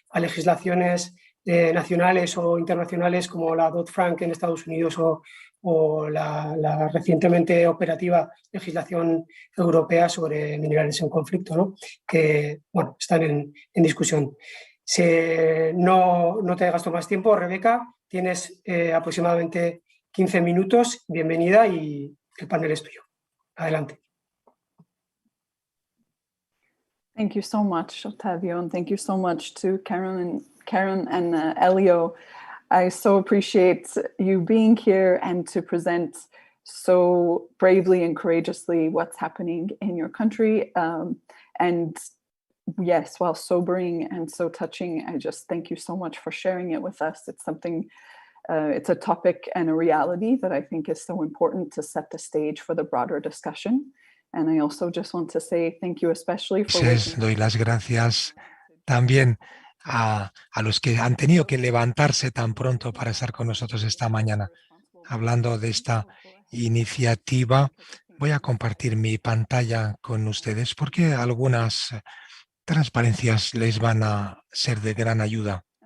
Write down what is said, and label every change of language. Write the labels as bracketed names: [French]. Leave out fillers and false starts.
[Spanish] legislaciones nacionales o internacionales como la Dodd-Frank en Estados Unidos o la recientemente operativa legislación europea sobre minerales en conflicto, ¿no? Que bueno, están en discusión. No te gasto más tiempo, Rebeca, tienes aproximadamente 15 minutos, bienvenida y el panel es tuyo. Adelante. [English] Thank you so much, Octavio, and thank you so much to Karen and Elio. I so appreciate you being here and to present so bravely and courageously what's happening in your country. And yes, while sobering and so touching, I just thank you so much for sharing it with us. It's something, it's a topic and a reality that I think is so important to set the stage for the broader discussion. And I also just want to say thank you especially for [Spanish] doy las gracias también a los que han tenido que levantarse tan pronto para estar con nosotros esta mañana. Hablando de esta iniciativa, voy a compartir mi pantalla con ustedes porque algunas transparencias les van a ser de gran ayuda.